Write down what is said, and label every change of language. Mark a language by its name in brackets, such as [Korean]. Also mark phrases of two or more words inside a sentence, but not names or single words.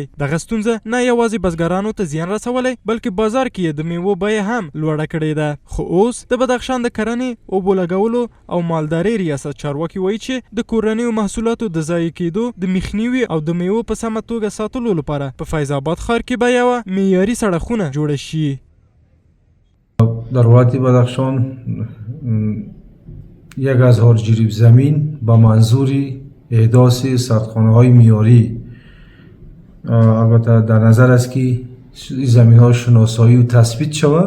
[Pashto] دغه ستونزه نه یوازې بزګرانو ته زیان رسولی بلکې بازار کې یې د میوو بیه هم لوړه کړې ده. خو اوس د بدخشان د کرنې، اوبو لګولو او مالدارۍ ریاست چارواکي وایي چې د کورنیو محصولاتو د ضایع کېدو د مخنیوي او د میوو په سمه توګه ساتلو لپاره په فیض آباد ښار کې به یوه معیاري سړکونه جوړه شي. [Persian] در ولایت بدخشان 1000 جریب زمین با منظور احداث سردخانه های معیاری، البته در نظر است که این زمین ها شناسایی و تثبیت شود.